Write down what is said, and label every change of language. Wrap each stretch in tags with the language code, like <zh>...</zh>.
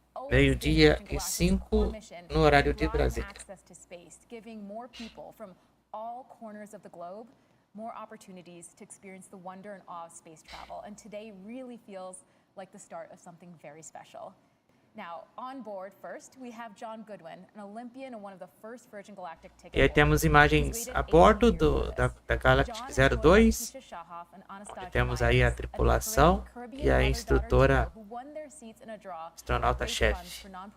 <pt>Meio-dia e 5 no horário de Brasília.</pt> <en>Giving more people from all corners of the globe more opportunities to experience the wonder and awe of space travel. And today really feels like the start of something very special. Now, on board first, we have John Goodwin, an Olympian and one of the first Virgin Galactic ticket</en> <pt>holders. E aí temos imagens a bordo da Galactic 02, onde temos aí a tripulação e a instrutora astronauta-chefe.</pt>